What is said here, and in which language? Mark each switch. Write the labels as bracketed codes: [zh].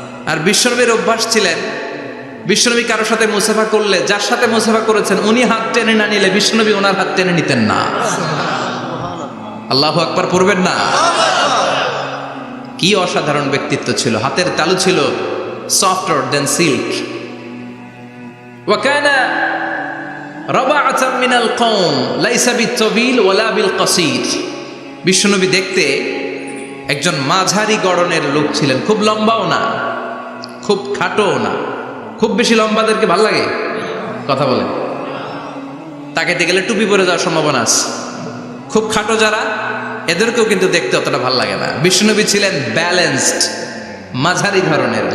[bn] আর বিশ্বনবীর অভ্যাস ছিলেন, বিশ্বনবী কারোর সাথে মুসাফা করলে, যার সাথে মুসাফা করেছেন উনি হাত টেনে না নিলে বিশ্বনবী ওনার হাত টেনে নিতেন না। আল্লাহু আকবার পড়বেন না? কি অসাধারণ ব্যক্তিত্ব ছিল, হাতের তালু ছিল [en] softer than silk. [ar] وكان ربعة من القوم ليس بالطويل ولا بالقصير. [bn] বিশ্বনবী দেখতে একজন মাঝারি গড়নের লোক ছিলেন, খুব লম্বাও না, খুব খাটোও না। খুব বেশি লম্বাদেরকে ভাল লাগে? কথা বলেন। তাকাইতে গেলে টুপি পরে যাওয়ার সম্ভাবনা আছে। খুব খাটো যারা, এদেরকেও কিন্তু দেখতে অতটা ভাল লাগে না। বিশ্বনবী ছিলেন ব্যালেন্সড, মাঝারি ধরনের।